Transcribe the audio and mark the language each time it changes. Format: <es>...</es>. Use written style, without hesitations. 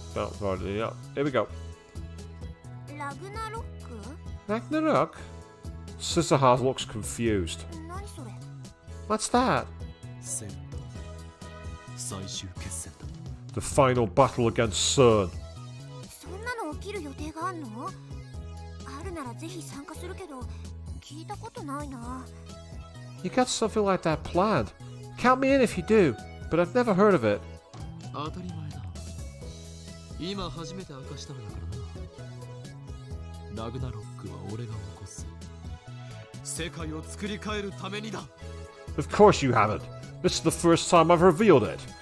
<en>Oh, right, yeah. Here we go.</en> <ja>ラグナロック</ja> <en>Ragnarok? Suzuha looks confused.</en> <ja>何それ</ja> <en>What's that?</en> <ja>セン最終決戦だ。</ja> <en>The final battle against CERN.</en> <ja>そんなの起きる予定があんのあるならぜひ参加するけど聞いたことないな</ja> <en>You got something like that planned. Count me in if you do, but I've never heard of it.</en> <ja>当たり前だ。今初めて明かしたのだからな。ラグナロックは俺が起こす。世界を作り変えるためにだ。</ja> <en>Of course you haven't. This is the first time I've revealed it.</en>